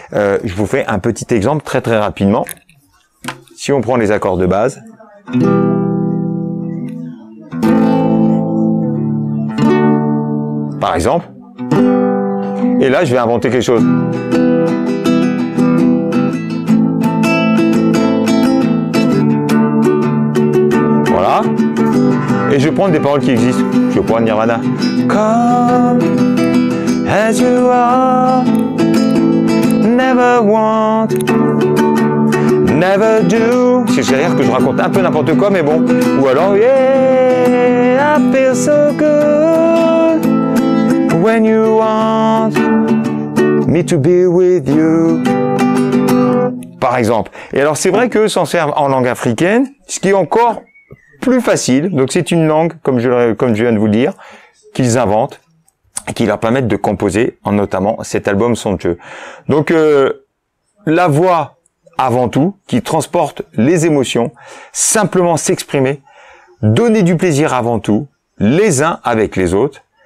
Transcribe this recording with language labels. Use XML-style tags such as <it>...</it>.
<fr>Je vous fais un petit exemple très rapidement. Si on prend les accords de base, par exemple, et là je vais inventer quelque chose. Voilà. Et je vais prendre des paroles qui existent. Je vais prendre Nirvana.</fr> <en>Come as you are, never want, never do.</en> <fr>C'est-à-dire que je raconte un peu n'importe quoi, mais bon. Ou alors,</fr> <en>yeah, I feel so good when you want me to be with you.</en> <fr>Par exemple. Et alors, c'est vrai qu'eux s'en servent en langue africaine, ce qui est encore plus facile. Donc c'est une langue, comme je viens de vous le dire, qu'ils inventent et qui leur permettent de composer, en notamment cet album somptueux. Donc la voix avant tout, qui transporte les émotions, simplement s'exprimer, donner du plaisir avant tout, les uns avec les autres.</fr>